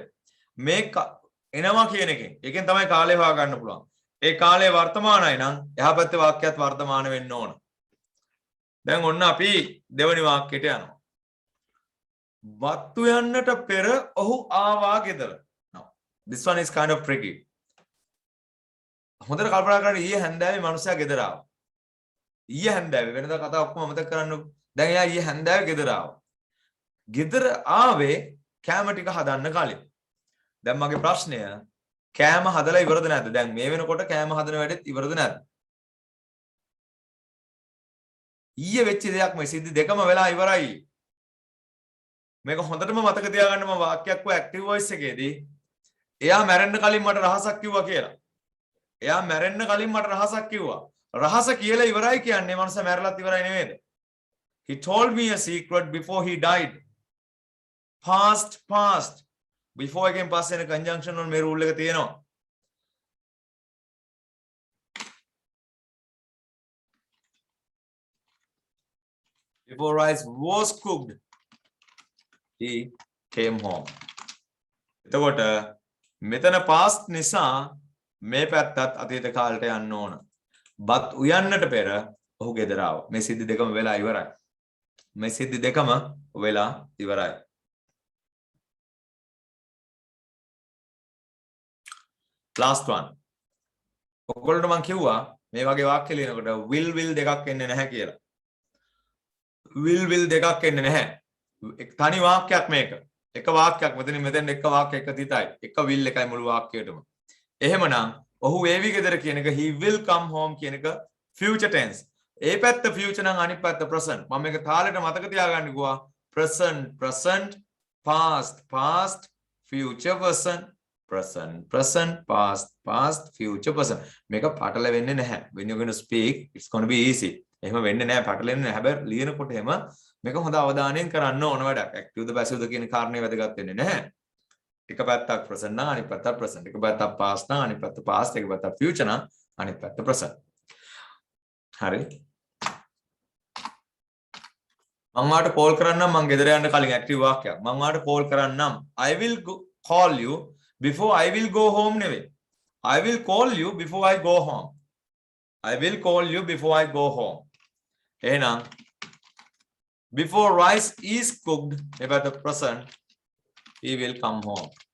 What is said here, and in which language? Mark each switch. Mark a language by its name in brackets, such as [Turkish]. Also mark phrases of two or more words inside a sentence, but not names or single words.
[Sinhala] මේ එනවා කියන එකෙන්. ඒකෙන් තමයි කාලය හොයාගන්න පුළුවන්. ඒ කාලය වර්තමානයි නම් එහා පැත්තේ වාක්‍යයත් වර්තමාන වෙන්න ඕන. දැන් ඔන්න අපි දෙවෙනි වාක්‍යයට යනවා. වත්තු යන්නට පෙර ඔහු ආවා ගෙදර. [English] Now this one is kind of tricky. [Sinhala] හොඳට කල්පනා කරන්න ඊයේ හැන්දෑවේ මනුස්සයා ගෙදර ආවා. ඊයේ හැන්දෑවේ වෙනදා කතා ඔක්කොම අමතක කරන්නකො. දැන් එයා ඊයේ හැන්දෑවේ ගෙදර ආවා. ගෙදර ආවේ කෑම ටික හදන්න කලින්. දැන් මගේ ප්‍රශ්නය කෑම හදලා ඉවරද නැද්ද? දැන් මේ වෙනකොට කෑම හදන වැඩෙත් ඉවරද නැද්ද? ඊයේ වෙච්ච දෙයක් මේ සිද්ධි දෙකම වෙලා ඉවරයි. මේක හොඳටම මතක තියාගන්න මම වාක්‍යයක් වෝ [English] active voice [Sinhala] එකේදී එයා මැරෙන්න කලින් මට රහසක් කිව්වා කියලා. එයා මැරෙන්න කලින් මට රහසක් කිව්වා. රහස කියලා ඉවරයි කියන්නේ මනුස්ස මැරලත් ඉවරයි නෙමෙයිද? [English] He told me a secret before he died. [Sinhala] Past. Before එකෙන් පස්සේ එන conjunction වල මේ rule එක තියෙනවා. [English] Before rice was cooked, he came home. [Sinhala] එතකොට මෙතන past නිසා මේ පැත්තත් අතීත කාලයට යන්න ඕන. බත් උයන්නට පෙර ඔහු ගෙදර ආවා. මේ සිද්ධි දෙකම වෙලා ඉවරයි. මේ සිද්ධි දෙකම වෙලා ඉවරයි. [English] last one. [Sinhala] ඔයගොල්ලන්ට මම කිව්වා මේ වගේ වාක්‍ය ලියනකොට will දෙකක් එන්නේ නැහැ කියලා. will දෙකක් එන්නේ නැහැ. තනි වාක්‍යයක් මේක. එක වාක්‍යයක් මෙතන එක වාක්‍යයක් එක තිතයි. එක will එකයි මුළු වාක්‍යයටම. එහෙමනම් ඔහු ඒවි ගෙදර කියන එක [English] he will come home [Sinhala] කියන එක [English] future tense. [Sinhala] ඒ පැත්ත future නම් අනිත් පැත්ත present. මම මේක තාලෙට මතක තියාගන්න ගියා. [English] present past future present past future present. [Sinhala] මේක පටල වෙන්නේ නැහැ. [English] when you're going to speak it's going to be easy. [Sinhala] එහෙම වෙන්නේ නැහැ පටලෙන්නේ නැහැ. හැබැයි ලියනකොට එහෙම මේක හොඳ අවධානයෙන් කරන්න ඕන වැඩක්. active ද passive ද කියන කාරණේ වැදගත් වෙන්නේ නැහැ. එක පැත්තක් present නම් අනිත් පැත්තක් present. එක පැත්තක් past නම් අනිත් පැත්ත past. එක පැත්තක් future නම් අනිත් පැත්ත present. හරි. මම වාට කෝල් කරන්නම් මම ගෙදර යන්න කලින් ඇක්ටිව් වාක්‍යයක්. මම වාට කෝල් කරන්නම් [English] I will call you before I will go home නෙවෙයි. I will call you before I go home. I will call you before I go home. එහෙනම් before rice is cooked about the present he will come home.